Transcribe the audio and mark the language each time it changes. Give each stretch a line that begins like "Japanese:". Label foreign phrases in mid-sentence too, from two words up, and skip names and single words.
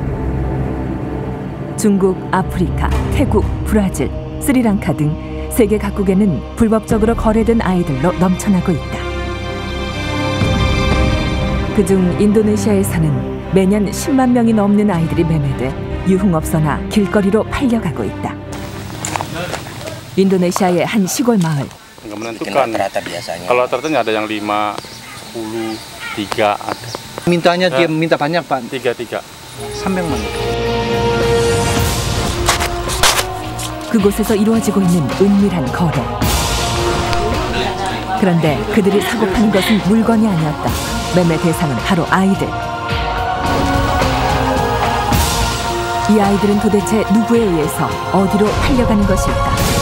Korean: 중국, 아프리카, 태국, 브라질, 스리랑카 등 세계 각국에는 불법적으로 거래된 아이들로 넘쳐나고 있다. 그중 인도네시아에서는 매년 10만 명이 넘는 아이들이 매매돼 유흥업소나 길거리로 팔려가고 있다. 인도네시아의 한 시골 마을.
Indonesian: Nggak menentukan. Kalau tertentu ada yang 5, 10, 3 ada. Mintanya dia minta banyak, Pak. 3. 300만.
Korean: 그곳에서 이루어지고 있는 은밀한 거래. 그런데 그들이 사고 파는 것은 물건이 아니었다. 매매 대상은 바로 아이들. 이 아이들은 도대체 누구에 의해서 어디로 팔려가는 것일까?